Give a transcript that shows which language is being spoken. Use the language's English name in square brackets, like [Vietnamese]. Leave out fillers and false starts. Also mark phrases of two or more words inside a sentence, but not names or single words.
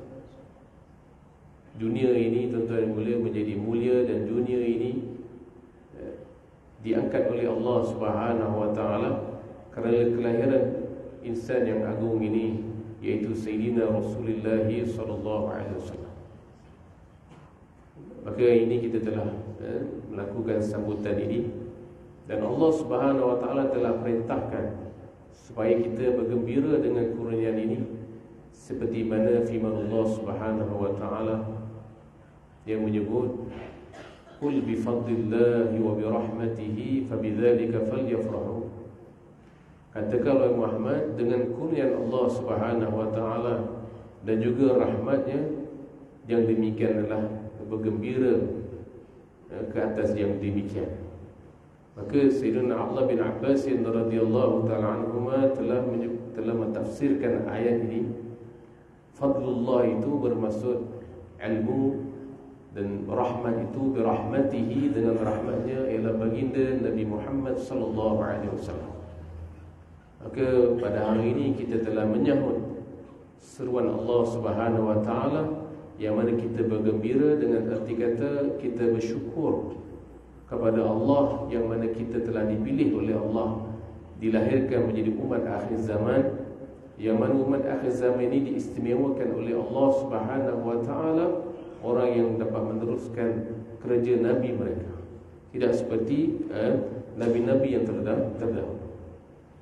[Malay] dunia ini tuan-tuan mulia menjadi mulia, dan dunia ini diangkat oleh Allah [Arabic] سبحانه وتعالى [Malay] kerana kelahiran insan yang agung ini, iaitu Sayyidina Rasulullah [Arabic] صلى الله عليه وسلم. [Malay] Maka ini kita telah melakukan sambutan ini, dan Allah [Arabic] سبحانه وتعالى [Malay] telah perintahkan supaya kita bergembira dengan kurniaan ini, seperti mana firman Allah [Arabic] سبحانه وتعالى [Malay] yang menyebut, [Arabic] قل بفضل الله وبرحمته فبذلك فليفرحوا. [Malay] Katakan oleh Muhammad, dengan kurniaan Allah [Arabic] سبحانه وتعالى [Malay] dan juga rahmatnya, yang demikian adalah bergembira ke atas yang demikian. Maka Sayyidina Abdullah bin Abbas [Arabic] رضي الله تعالى عنهما [Malay] telah mentafsirkan ayat ini. Fadlullah itu bermaksud ilmu, dan rahmat itu birahmatihi, dengan rahmatnya ialah baginda Nabi Muhammad [Arabic] صلى الله عليه وسلم. [Malay] Maka pada hari ini kita telah menyahut seruan Allah [Arabic] سبحانه وتعالى, [Malay] yang mana kita bergembira dengan arti kata kita bersyukur kepada Allah, yang mana kita telah dipilih oleh Allah, dilahirkan menjadi umat akhir zaman, yang mana umat akhir zaman ini diistimewakan oleh Allah [Arabic] سبحانه وتعالى, [Malay] orang yang dapat meneruskan kerja Nabi mereka, tidak seperti Nabi-Nabi yang terdahulu.